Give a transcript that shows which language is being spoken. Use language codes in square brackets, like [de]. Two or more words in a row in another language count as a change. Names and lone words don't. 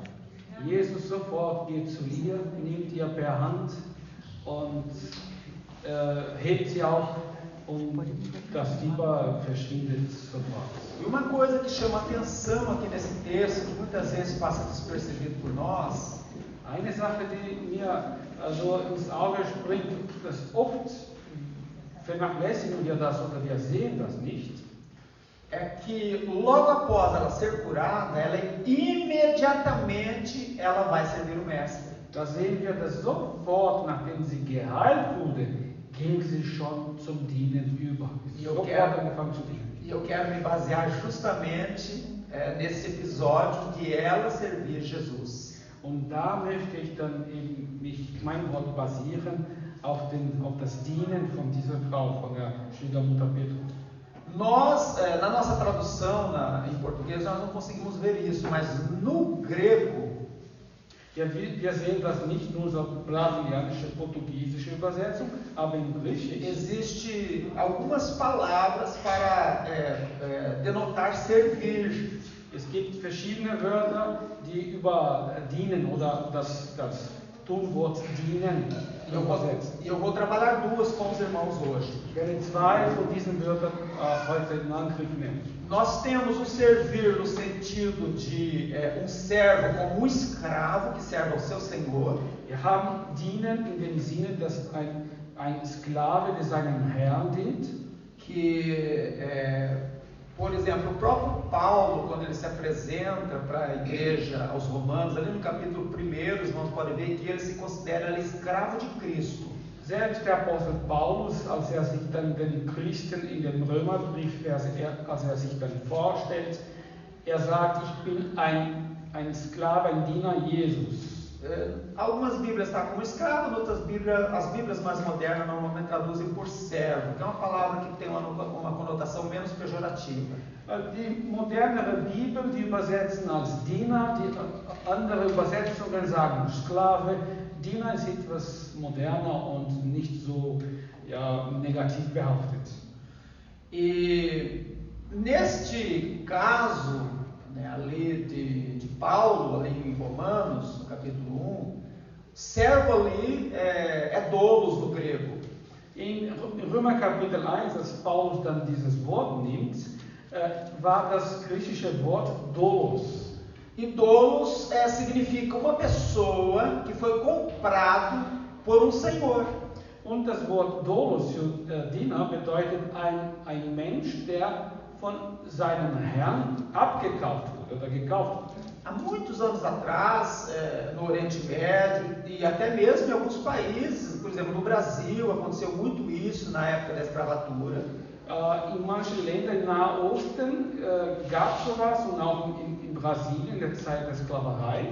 [de] Jesus sofort geht zu ihr, nimmt ihr per Hand und hebt sie auf und das Fieber verschwindet sofort. [pt] E uma coisa que chama atenção aqui nesse texto, que muitas vezes passa despercebido por nós, [de] Eine Sache, die mir also ins Auge springt, dass oft vernachlässigen wir das oder wir sehen das nicht, [pt] é que logo após ela ser curada, imediatamente ela vai servir o mestre. [de] da sehen wir, dass sofort, nachdem sie geheilt wurde, ging sie schon zum Dienen über. Sofort angefangen zu dienen. [pt] E eu quero me basear justamente nesse episódio de ela servir Jesus. [de] Und da möchte ich dann eben mein Wort basieren auf das Dienen von dieser Frau, von der Schwiegermutter Petrus. [pt] Nós, na nossa tradução em português, nós não conseguimos ver isso, mas no grego, [de] Ja, wir sehen das nicht nur so brasilianische, portugiesische Übersetzung, aber in Griechisch [pt] existe algumas palavras para denotar servir. [de] es gibt verschiedene Wörter, die über dienen oder das Tunwort dienen übersetzen. [pt] E eu vou trabalhar duas com os irmãos hoje. [de] Ich werde zwei von diesen Wörtern heute in Angriff nehmen. [pt] Nós temos o servir no sentido de servo como um escravo que serve ao seu senhor. [de] Wir haben dienen in dem Sinne, dass ein Sklave, der seinem Herrn dient. [pt] Por exemplo, o próprio Paulo, quando ele se apresenta para a igreja, aos romanos, ali no capítulo 1, os irmãos podem ver que ele se considera ali escravo de Cristo. [de] Selbst der Apostel Paulus, als sich dann den Christen in dem Römerbrief, als sich dann vorstellt, sagt, ich bin ein Sklave, ein Diener Jesus. [pt] Algumas Bíblias está como escravo, outras Bíblias, as Bíblias mais modernas normalmente traduzem por servo, que é uma palavra que tem uma conotação menos pejorativa. [de] Die modernere Bibel, die übersetzen als Diener, die andere Übersetzungen sagen Sklave. Diener ist etwas moderner und nicht so negativ behaftet. [pt] E neste caso, ali de Paulo, ali em Romanos, no capítulo 1, servo ali é doulos no grego. [de] In Römer Kapitel 1, als Paulus dann dieses Wort nimmt, war das griechische Wort doulos. [pt] E doulos significa uma pessoa que foi comprado por um senhor. [de] Und das Wort doulos für Diener bedeutet ein Mensch, der von seinem Herrn abgekauft wurde oder gekauft wurde. [pt] Há muitos anos atrás, no Oriente Médio e até mesmo em alguns países, por exemplo no Brasil, aconteceu muito isso na época da escravatura. [de] In manchen Ländern im Nahen Osten gab es sowas und auch in Brasilien in der Zeit der Sklaverei.